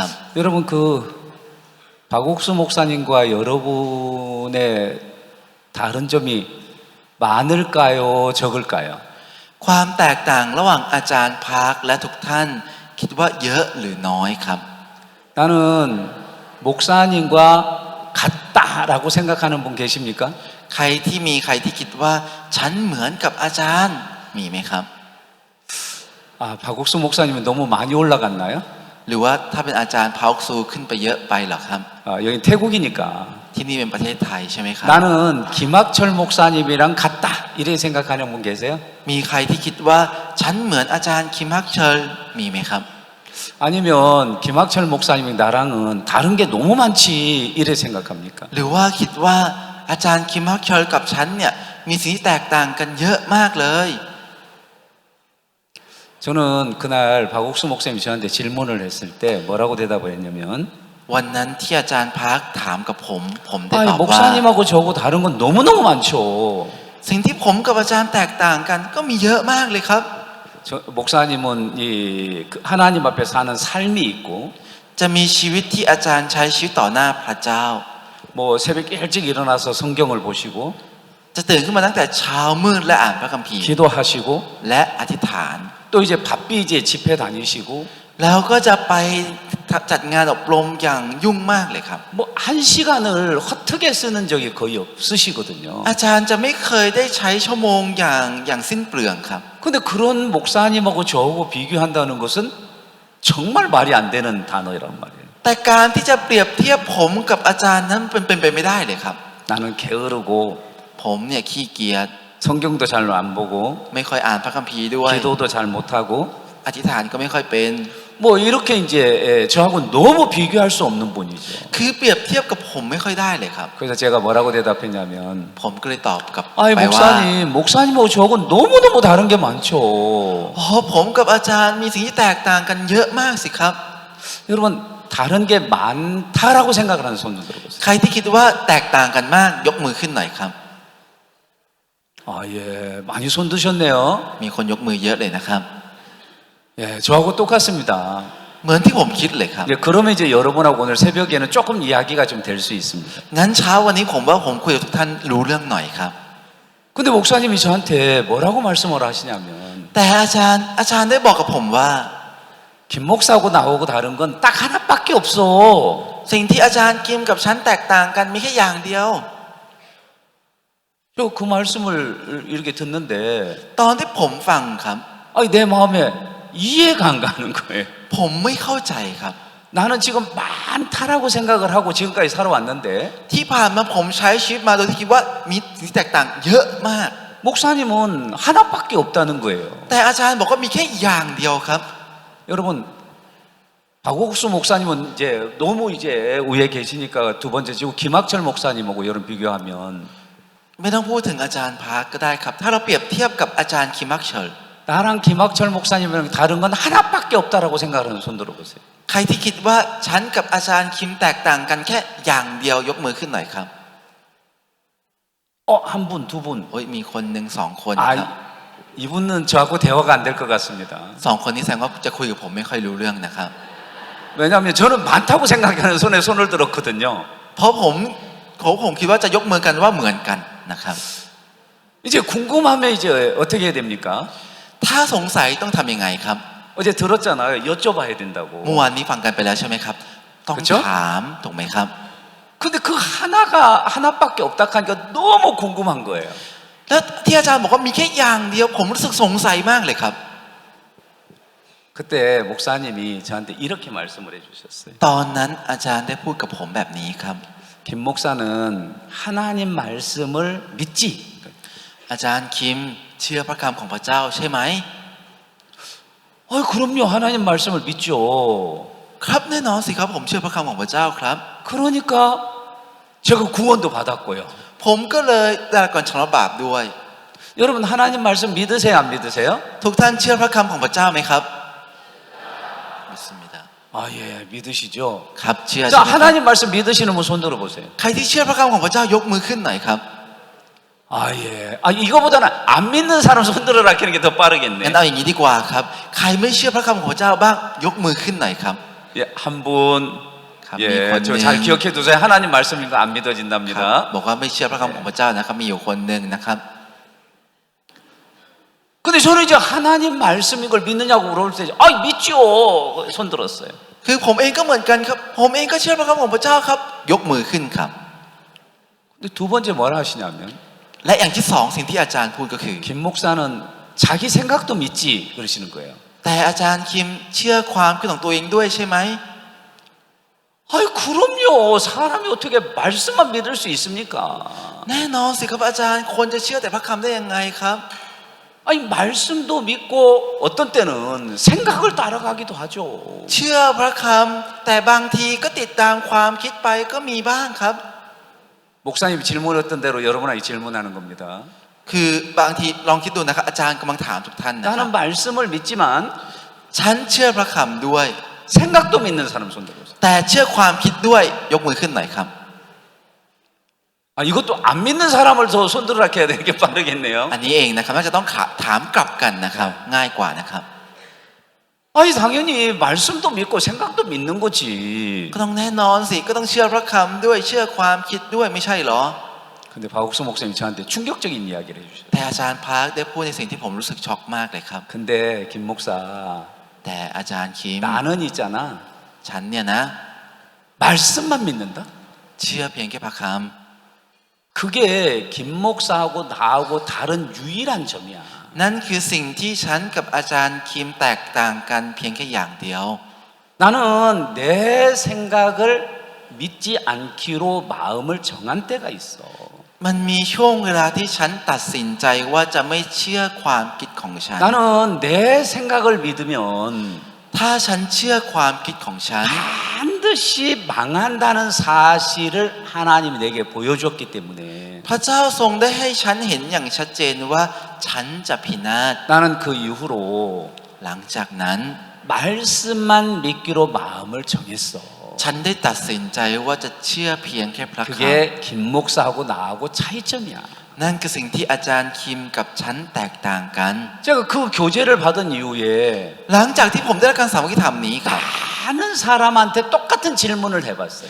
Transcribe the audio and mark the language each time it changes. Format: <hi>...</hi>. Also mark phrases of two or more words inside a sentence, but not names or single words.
<ko>여러분 박옥수 목사님과 여러분의 다른 점이 많을까요? 적을까요?</ko> <th>ความแตกต่างระหว่างอาจารย์พาร์คและทุกท่านคิดว่าเยอะหรือน้อยครับ</th> <ko>나는 목사님과 같다라고 생각하는 분 계십니까?</ko> <th>ใครที่คิดว่าฉันเหมือนกับอาจารย์มีไหมครับ</th> <ko>박옥수 목사님은 너무 많이 올라갔나요?</ko> <th>หรือว่าถ้าเป็นอาจารย์พาร์คซูขึ้นไปเยอะไปหรอครับ</th> <ko>여기 태국이니까</ko> <th>ที่นี่เป็นประเทศไทยใช่ไหมครับ</th> <ko>나는 김학철 목사님이랑 같다 이렇게 생각하는 분 계세요?</ko> <th>มีใครที่คิดว่าฉันเหมือนอาจารย์คิมฮักเชิลมีไหมครับ</th> <ko>아니면 김학철 목사님이 나랑은 다른 게 너무 많지 이래 생각합니까?</ko> <th>หรือว่าคิดว่าอาจารย์คิมฮักเชิลกับฉันเนี่ยมีสิ่งที่แตกต่างกันเยอะมากเลย</th> <ko>저는 그날 박옥수 목사님이 저한테 질문을 했을 때 뭐라고 대답을 했냐면</ko> <th>วันนั้นที่อาจารย์พักถามกับผมได้</th> <ko>아니</ko> <th>ตอบว่า</th> <ko>목사님하고 저하고 다른 건 너무너무 많죠.</ko> <th>สิ่งที่ผมกับอาจารย์แตกต่างกันก็มีเยอะมากเลยครับ</th> <ko>저, 목사님은 이 하나님 앞에 사는 삶이 있고</ko> <th>จะมีชีวิตที่อาจารย์ใช้ชีวิตต่อหน้าพระเจ้า</th> <ko>뭐 새벽 일찍 일어나서 성경을 보시고</ko> <th>จะตื่นขึ้นมาตั้งแต่เช้ามืดและอ่านพระคัมภีร์</th> <ko>기도하시고</ko> <th>และอธิษฐาน</th> <ko>또 이제 바삐 이제 집회 다니시고</ko> <th>แล้วก็จะไปจัดงานอบรมอย่างยุ่งมากเลยครับ</th> <ko>뭐 한 시간을 허투게 쓰는 적이 거의 없으시거든요.</ko> <th>อาจารย์จะไม่เคยได้ใช้ชั่วโมงอย่างสิ้นเปลืองครับ</th> <ko>근데 그런 목사님하고 저하고 비교한다는 것은 정말 말이 안 되는 단어란 말이에요.</ko> <th>แต่การที่จะเปรียบเทียบผมกับอาจารย์นั้นเป็นไปไม่ได้เลยครับ</th> <ko>나는 게으르고</ko> <th>ผมเนี่ยขี้เกียจ</th> <ko>성경도 잘 안 보고</ko> <th>ไม่ค่อยอ่านพระคัมภีร์ด้วย</th> <ko>기도도 잘 못하고</ko> <th>อธิษฐานก็ไม่ค่อยเป็น</th> <ko>뭐 이렇게 이제 저하고 너무 비교할 수 없는 분이죠.</ko> <th>คือเปรียบเทียบกับผมไม่ค่อยได้เลยครับ</th> <ko>그래서 제가 뭐라고 대답했냐면</ko> <th>ผมก็เลยตอบกลับ</th> <ko>아니</ko> <th>ไปว่า</th> <ko>목사님하고 저하고 너무너무 다른 게 많죠.</ko> <th>อ๋อผมกับอาจารย์มีสิ่งที่แตกต่างกันเยอะมากสิครับ</th> <ko>여러분 다른 게 많다라고 생각을 하는 손 들어보세요.</ko> <th>ใครที่คิดว่าแตกต่างกันมากยกมือขึ้นหน่อยครับ</th> <ko>아, 예, 많이 손 드셨네요.</ko> <th>มีคนยกมือเยอะเลยนะครับ</th> <ko>예, 저하고 똑같습니다.</ko> <th>เหมือนที่ผมคิดเลยครับ</th> <ko>예, 그러면 이제 여러분하고 오늘 새벽에는 조금 이야기가 좀 될 수 있습니다.</ko> <th>งั้นเช้าวันนี้ผมว่าผมคุยกับทุกท่านรู้เรื่องหน่อยครับ</th> <ko>근데 목사님이 저한테 뭐라고 말씀을 하시냐면</ko> <th>แต่อาจารย์ได้บอกกับผมว่า</th> <ko>김 목사하고 나하고 다른 건 딱 하나밖에 없어.</ko> <th>สิ่งที่อาจารย์กิมกับฉันแตกต่างกันมีแค่อย่างเดียว</th> <ko>저 그 말씀을 이렇게 듣는데</ko> <th>ตอนที่ผมฟังครับ</th> <ko>아니, 내 마음에 이해가 안 가는 거예요.</ko> <th>ผมไม่เข้าใจครับ</th> <ko>나는 지금 많다라고 생각을 하고 지금까지 살아왔는데</ko> <th>ที่ผ่านมาผมใช้ชีวิตมาโดยที่คิดว่ามีสิ่งที่แตกต่างเยอะมาก</th> <ko>목사님은 하나밖에 없다는 거예요.</ko> <th>แต่อาจารย์บอกว่ามีแค่อย่างเดียวครับ</th> <ko>여러분 박옥수 목사님은 이제 너무 이제 위에 계시니까 두 번째 지금 김학철 목사님하고 여러분 비교하면</ko> <th>ไม่ต้องพูดถึงอาจารย์พาร์คก็ได้ครับ ถ้าเราเปรียบเทียบกับอาจารย์คิมฮักเชิล</th> <ko>나랑 김학철 목사님이랑 다른 건 하나밖에 없다라고 생각하는 손 들어보세요.</ko> <th>ใครที่คิดว่าฉันกับอาจารย์คิมแตกต่างกันแค่อย่างเดียวยกมือขึ้นหน่อยครับ</th> <ko>한 분, 두 분.</ko> <th>โอ้ยมีคนหนึ่งสองคนครับ</th> <ko>이분은 저하고 대화가 안 될 것 같습니다.</ko> <th>สองคนนี้แสดงว่าจะคุยกับผมไม่ค่อยรู้เรื่องนะครับ</th> <ko>왜냐하면 저는 많다고 생각하는 손에 손을 들었거든요.</ko> <th>เพราะผมคิดว่าจะยกมือกันว่าเหมือนกันนะครับ</th> <ko>이제 궁금하면 이제 어떻게 해야 됩니까?</ko> <th>ถ้าสงสัยต้องทำยังไงครับ</th> <ko>어제 들었잖아요. 여쭤봐야 된다고.</ko> <th>เมื่อวานนี้ฟังกันไปแล้วใช่ไหมครับ ต้อง</th> <ko>그쵸?</ko> <th>ถามถูกไหมครับ</th> <ko>근데 그 하나밖에 없다 하니까 너무 궁금한 거예요.</ko> <th>แล้วที่อาจารย์บอกว่ามีแค่อย่างเดียวผมรู้สึกสงสัยมากเลยครับ</th> <ko>그때 목사님이 저한테 이렇게 말씀을 해주셨어요.</ko> <th>ตอนนั้นอาจารย์ได้พูดกับผมแบบนี้ครับ</th> <ko>김 목사는 하나님 말씀을 믿지?</ko> <th>อาจารย์คิมเชื่อพระคำของพระเจ้าใช่ไหม</th> <ko>그럼요. 하나님 말씀을 믿죠.</ko> <th>ครับแน่นอนสิครับผมเชื่อพระคำของพระเจ้าครับ</th> <ko>그러니까 제가 구원도 받았고요.</ko> <th>ผมก็เลยได้รับการชำระบาปด้วย</th> <ko>여러분 하나님 말씀 믿으세요? 안 믿으세요?</ko> <th>ทุกท่านเชื่อพระคำของพระเจ้าไหมครับ 믿습니다.</th> <ko>아, 예, 믿으시죠?</ko> <th>ครับเชื่อ</th> <ko>자,</ko> <th>ใช่ไหมครับ</th> <ko>하나님 말씀 믿으시는 분 손 들어보세요.</ko> <th>ใครที่เชื่อพระคำของพระเจ้ายกมือขึ้นหน่อยครับ</th> <ko>아, 예. 이거보다는 안 믿는 사람 손 들어라 하는 게 더</ko> <th>งั้น</th> <ko>빠르겠네.</ko> <th>เอาอย่างนี้ดีกว่าครับ ใครไม่เชื่อพระคำของพระเจ้าบ้างยกมือขึ้นหน่อยครับ</th> <ko>예, 한 분. 감 예, 믿거든. 저 잘 기억해 두세요. 하나님 말씀인 거 안</ko> <th>ครับ</th> <ko>믿어진답니다.</ko> <th>บอกว่าไม่เชื่อพระคำของพระเจ้านะครับมีอยู่คนหนึ่งนะครับ</th> <ko>근데 저는 이제 하나님 말씀인 걸 믿느냐고 물어볼 때, 믿죠. 손 들었어요.</ko> <th>คือผมเองก็เหมือนกันครับ ผมเองก็เชื่อพระคำของพระเจ้าครับ ยกมือขึ้นครับ</th> <ko>근데 두 번째 뭐라 하시냐면,</ko> <th>และอย่างที่สองสิ่งที่อาจารย์พูดก็คือ</th> <ko>김 목사는 자기 생각도 믿지 그러시는 거예요.</ko> <th>แต่อาจารย์คิมเชื่อความคิดของตัวเองด้วยใช่ไหม</th> <ko>아이 그럼요. 사람이 어떻게 말씀만 믿을 수 있습니까?</ko> <th>แน่นอนสิครับอาจารย์คนจะเชื่อแต่พระคำได้ยังไงครับ</th> <ko>아니 말씀도 믿고 어떤 때는 생각을 따라가기도 하죠.</ko> <th>เชื่อพระคำแต่บางทีก็ติดตามความคิดไปก็มีบ้างครับ</th> <ko>목사님 질문했던 대로 여러분에게 질문하는 겁니다.</ko> <th>คือบางทีลองคิดดูนะครับอาจารย์กำลังถามทุกท่านนะครับ</th> <ko>나는 말씀을 믿지만</ko> <th>ฉันเชื่อพระคำด้วย</th> <ko>생각도 믿는 사람 손 들어보세요.</ko> <th>แต่เชื่อความคิดด้วยยกมือขึ้นหน่อยครับ</th> <ko>아, 이것도 안 믿는 사람을 더 손들어라 해야 되는 게 빠르겠네요.</ko> <th>อันนี้เองนะครับน่าจะต้องถามกลับกันนะครับง่ายกว่านะครับ</th> <ko>아니 당연히 말씀도 믿고 생각도 믿는 거지.</ko> <th>ก็ต้องแน่นอนสิก็ต้องเชื่อพระคำด้วยเชื่อความคิดด้วยไม่ใช่เหรอ</th> <ko>근데 박옥수 목사님 저한테 충격적인 이야기를 해주셨어요.</ko> <th>แต่อาจารย์พาร์คได้พูดในสิ่งที่ผมรู้สึกช็อกมากเลยครับ</th> <ko>근데 김 목사</ko> <th>แต่อาจารย์คิม</th> <ko>나는 있잖아</ko> <th>ฉันเนี่ยนะ</th> <ko>말씀만 믿는다.</ko> <th>เชื่อเพียงแค่พระค</th> <ko>그게 김 목사하고 나하고 다른 유일한 점이야.</ko> <th>ำนั่นคือสิ่งที่ฉันกับอาจารย์คิมแตกต่างกันเพียงแค่อย่างเดียว</th> <ko>나는 내 생각을 믿지 않기로 마음을 정한 때가 있어.</ko> <th>มันมีช่วงเวลาที่ฉันตัดสินใจว่าจะไม่เชื่อความคิดของฉัน</th> <ko>나는 내 생각을 믿으면</ko> <th>ถ้าฉันเชื่อความคิดของฉัน</th> <ko>반드시 망한다는 사실을 하나님이 내게 보여줬기 때문에</ko> <th>พระเจ้าทรงได้ให้ฉันเห็นอย่างชัดเจนว่าฉันจะพินาศ</th> <ko>나는 그 이후로</ko> <th>หลังจากนั้น</th> <ko>말씀만 믿기로 마음을 정했어.</ko> <th>ฉันได้ตัดสินใจว่าจะเชื่อเพียงแค่พระค</th> <ko>그게 김 목사하고 나하고 차이점이야.</ko> <th>ำนั่นคือสิ่งที่อาจารย์คิมกับฉันแตกต่างกัน</th> <ko>제가 그 교제를 받은 이후에</ko> <th>หลังจากที่ผมได้รับการสามัคคีธรรมนี้ครับ</th> <ko>많은 사람한테 똑같은 질문을 해봤어요.</ko>